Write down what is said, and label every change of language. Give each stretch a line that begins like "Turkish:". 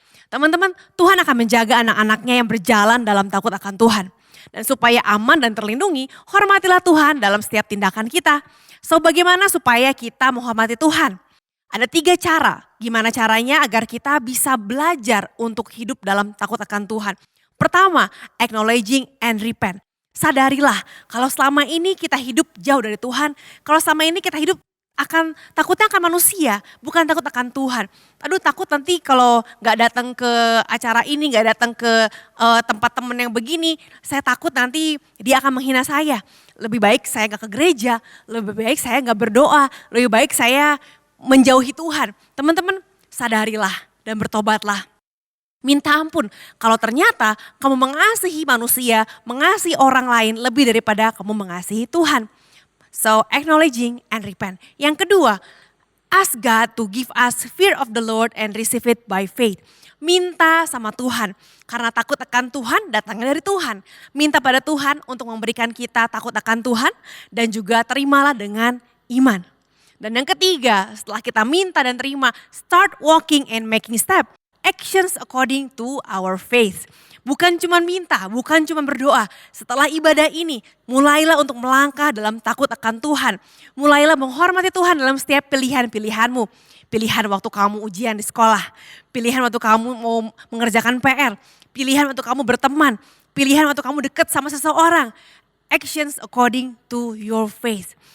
Indonesian: Teman-teman, Tuhan akan menjaga anak-anaknya yang berjalan dalam takut akan Tuhan. Dan supaya aman dan terlindungi, hormatilah Tuhan dalam setiap tindakan kita. So bagaimana supaya kita menghormati Tuhan? Ada 3 cara. Gimana caranya agar kita bisa belajar untuk hidup dalam takut akan Tuhan. Pertama,
English: acknowledging and repent.
Indonesian: Sadarilah kalau selama ini kita hidup jauh dari Tuhan. Kalau selama ini kita hidup takutnya akan manusia, bukan takut akan Tuhan. Aduh takut nanti kalau gak datang ke acara ini, gak datang ke tempat temen yang begini, saya takut nanti dia akan menghina saya. Lebih baik saya gak ke gereja, lebih baik saya gak berdoa, lebih baik saya menjauhi Tuhan. Teman-teman sadarilah dan bertobatlah. Minta ampun kalau ternyata kamu mengasihi manusia, mengasihi orang lain lebih daripada kamu mengasihi Tuhan.
English: So acknowledging and repent.
Indonesian: Yang kedua,
English: ask God to give us fear of the Lord and receive it by faith.
Indonesian: Minta sama Tuhan, karena takut akan Tuhan datangnya dari Tuhan. Minta pada Tuhan untuk memberikan kita takut akan Tuhan dan juga terimalah dengan iman. Dan yang ketiga, setelah kita minta dan terima,
English: start walking and making step. Actions according to our faith.
Indonesian: Bukan cuma minta, bukan cuma berdoa. Setelah ibadah ini, mulailah untuk melangkah dalam takut akan Tuhan. Mulailah menghormati Tuhan dalam setiap pilihan-pilihanmu. Pilihan waktu kamu ujian di sekolah. Pilihan waktu kamu mau mengerjakan PR. Pilihan waktu kamu berteman. Pilihan waktu kamu dekat sama seseorang.
English: Actions according to your faith.